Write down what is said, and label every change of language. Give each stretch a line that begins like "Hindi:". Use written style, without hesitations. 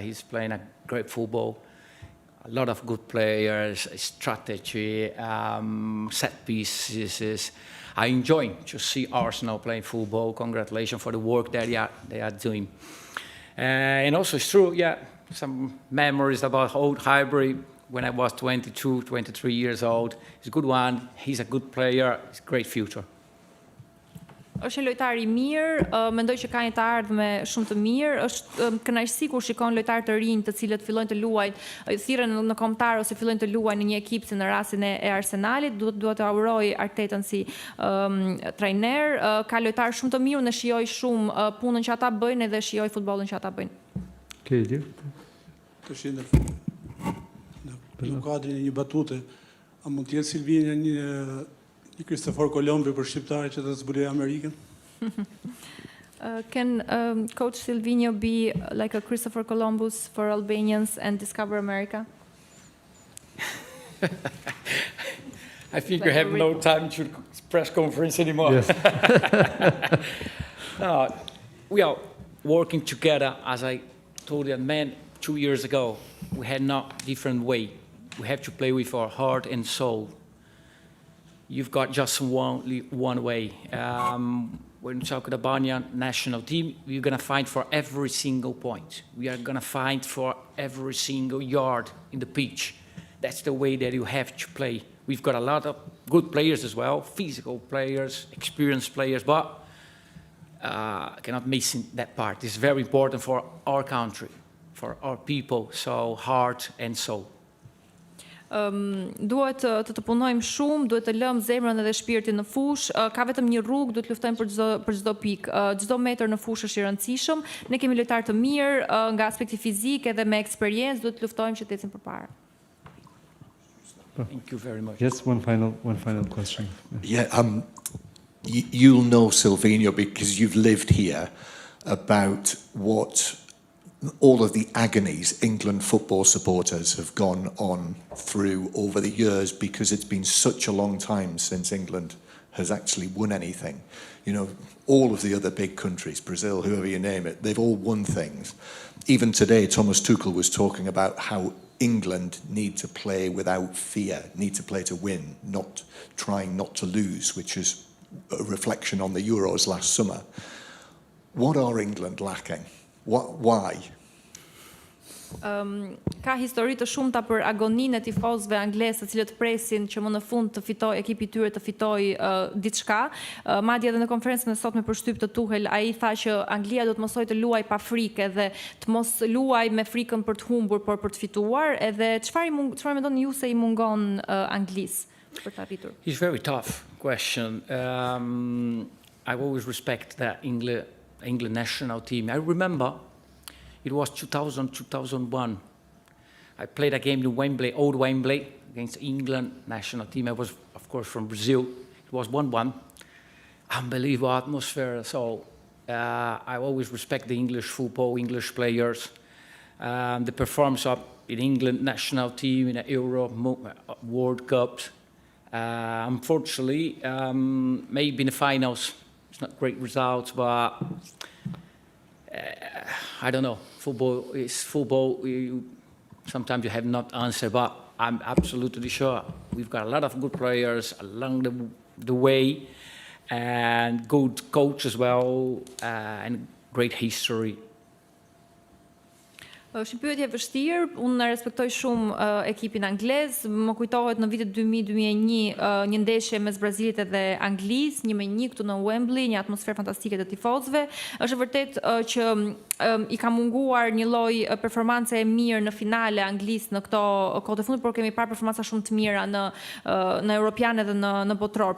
English: He's playing a great football. A lot of good players, strategy, set pieces. I enjoy to see Arsenal playing football. Congratulations for the work that they are doing. And also it's true, yeah, some memories about old Highbury when I was 22, 23 years old. He's a good one. He's a good player. It's a great future.
Albanian: Është një lojtar i mirë, mendoj që ka një të ardhme shumë të mirë, është kënaqësi kur shikon lojtarë të rinj të cilët fillojnë të luajnë, thirren në kombëtar ose fillojnë të luajnë në një ekip si në rastin e Arsenalit, duhet të auroj Artetën si trajner, ka lojtarë shumë të mirë, ne shijoj shumë punën që ata bëjnë edhe shijoj futbollin që ata bëjnë.
English: Okay, dear.
Albanian: Të shinë në kuadrin e një batute, a mund të jetë Silvinjo një 𝚑𝚑𝚡 𝚎𝚑 për shqiptarë që të zbulojë Amerikën?
English: Can Coach Silvinjo be like a Christopher Columbus for Albanians and discover America? I think we have no time to press conference anymore. Yes. No, we are working together, as I told you, man, 2 years ago. We had no different way. We have to play with our heart and soul. You've got just one way. When we talk about the Albanian national team, we're going to fight for every single point. We are going to fight for every single yard in the pitch. That's the way that you have to play. We've got a lot of good players as well, physical players, experienced players, but cannot miss that part. It's very important for our country, for our people, so heart and soul.
Albanian: Duhet të punojmë shumë, duhet të lëmë zemrën edhe shpirtin në fushë, ka vetëm një rrugë, duhet luftojmë për çdo pikë, çdo metër në fushë është i rëndësishëm. Ne kemi lojtarë të mirë nga aspekti fizik edhe me eksperiencë, duhet të luftojmë që të ecim përpara.
English: Thank you very much. Yes, one final question. Yeah, you'll know Silvinjo because you've lived here about what all of the agonies England football supporters have gone on through over the years because it's been such a long time since England has actually won anything. You know, all of the other big countries, Brazil, whoever you name it, they've all won things. Even today, Thomas Tuchel was talking about how England need to play without fear, need to play to win, not trying not to lose, which is a reflection on the Euros last summer. What are England lacking? Why?
Albanian: Ka histori të shumta për agoninë e tifozëve anglezë, të cilët presin që më në fund të fitoj ekipi i tyre të fitojë diçka. Madje edhe në konferencën e sotme për shtyp të Tuchel, ai tha që Anglia do të mësojë të luajë pa frikë dhe të mos luajë me frikën për të humbur, por për të fituar. Edhe çfarë mendoni ju se i mungon Anglisë për të arritur?
English: It's a very tough question. I always respect the England national team. I remember it was 2000-2001. I played a game in Wembley, old Wembley, against England national team. I was, of course, from Brazil. It was 1-1. Unbelievable atmosphere. So I always respect the English football, English players, the performance of in England national team in the Euro, World Cups. Unfortunately, maybe in the finals, it's not great results, but I don't know. Football is football. Sometimes you have not answer, but I'm absolutely sure we've got a lot of good players along the way, and good coach as well, and great history.
Albanian: Është një pyetje e vështirë, unë respektoj shumë ekipin anglez, më kujtohet në vitet 2000-2001 një ndeshje mes Brazilit edhe Anglisë, 1-1 këtu në Wembley, një atmosferë fantastike të tifozëve. Është vërtet që i ka munguar një lloj performance e mirë në finale Anglisë në këto kohë të fundit, por kemi parë performanca shumë të mira në Europian edhe në botëror.